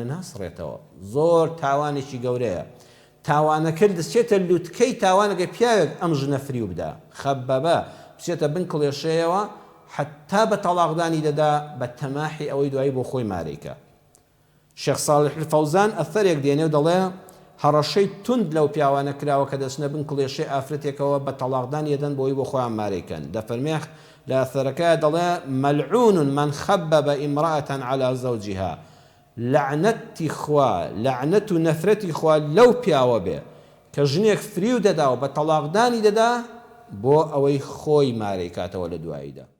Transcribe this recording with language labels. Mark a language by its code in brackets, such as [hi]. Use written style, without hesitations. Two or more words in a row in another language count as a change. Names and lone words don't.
[ckb] ناسڕێتەوە زۆر تاوانێکی گەورەیە تاوانەکە دەچێتە لووتکەی تاوانەکە پیاوێک ئەم ژنە فریو بدا خەبەبە بچێتە بن کڵێشەیەوە حتا بە تەلاقدانی دەدا بە تەماحی ئەوەی دوایی بۆ خۆی مارێکە شێخ ساڵح الفەوزان ئەثەرێک دێنێ و دەڵێ هەڕەشەی تند لەو پیاوانە کراوە کە دەچنە بن کڵێشەی ئافرەتێکەوە بە تەلاقدانی دەدەن بۆی بۆ خۆیان مارێکەن دەفەرمێ لا ثركا دڵێ [ar] ملعون من خبب امرأة على زوجها [ckb] لعنەتی خوا لعنەت و نەفرەتی خوا لەو پیاوە بێ کە ژنێک فریو دەدا و بە تەلاقدانی دەدا بۆ ئەوەی خۆی مارەی کاتەوە لە دواییدا.